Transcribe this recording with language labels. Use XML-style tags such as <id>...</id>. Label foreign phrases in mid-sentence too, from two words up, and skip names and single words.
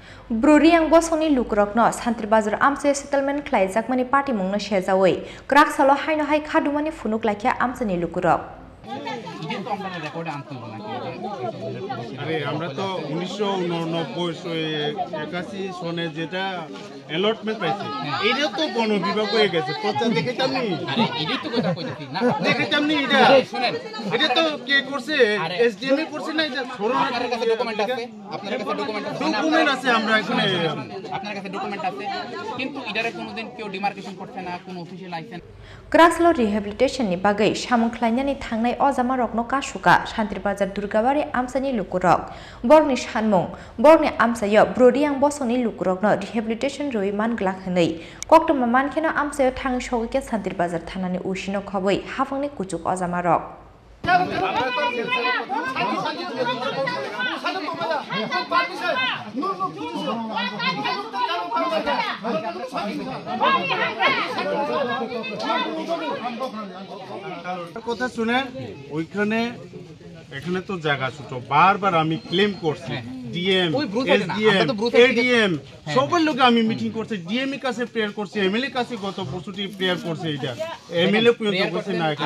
<trp>Bruriang bosoni lukrokno Santri Bazar amse settlement khlaijak mani party mungno shejawi krak salo haino hai khadumani funuk laikya amsani lukrok</trp> <bn>আরে আমরা তো 1989 সনে যেটা অ্যালটমেন্ট পাইছি এটা তো বন বিভাগ হয়ে গেছে প্রচার দেখেতাম নি আরে এটাই তো কথা কইতাছি না দেখেতাম নি এটা শুনেন এটা তো কে করছে এসডিএম এ করছে না এটা আপনার কাছে ডকুমেন্ট আছে ডকুমেন্ট আছে আমরা এখানে আপনার কাছে ডকুমেন্ট আছে কিন্তু এটারে কোনোদিন কেউ ডিমার্কেশন করছে না কোনো</bn> <en>official license</en> <trp>Krakslo rehabilitation ni bagai samung khlainani thangnai ojama rokno kasuka Santri Bazar Durgabari amsani lukurok borni sanmung borni amsayo Bruriang bosoni lukurokno rehabilitation roi manglak hnei koktoma mankheno amsayo thang sogike Santri Bazar thanani usino khoboi hafangni kuchuk ojama rok</trp> <bn>কথা শুনেন ওইখানে এখানে তো জায়গা ছোট বারবার আমি ক্লেম করছি ডিএম এসডিএম এডিএম সবার লোকে আমি মিটিং করছি ডিএম এর কাছে প্রেয়ার করছি এমএলএ কাছে গত পরশুটি প্রেয়ার করছে এটা এমএলএ পর্যন্ত করছে না এখানে</bn>